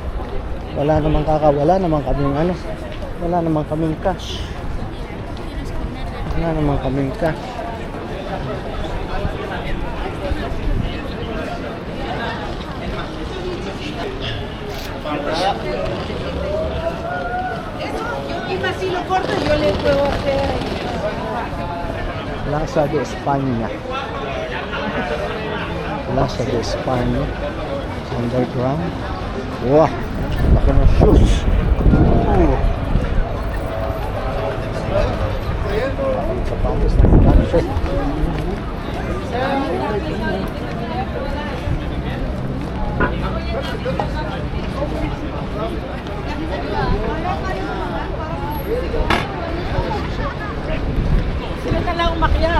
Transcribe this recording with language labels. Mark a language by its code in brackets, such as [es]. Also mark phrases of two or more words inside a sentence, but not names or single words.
[tl] Wala namang kakawala naman kaming ano. Wala namang kaming cash. Wala namang kaming cash. [es] Si lo corto yo le puedo hacer. Plaza de España. Plaza de España. [tl] Underground. Wah, laki ng shoes. Sapatos ng country. Sila ka lang umakyat.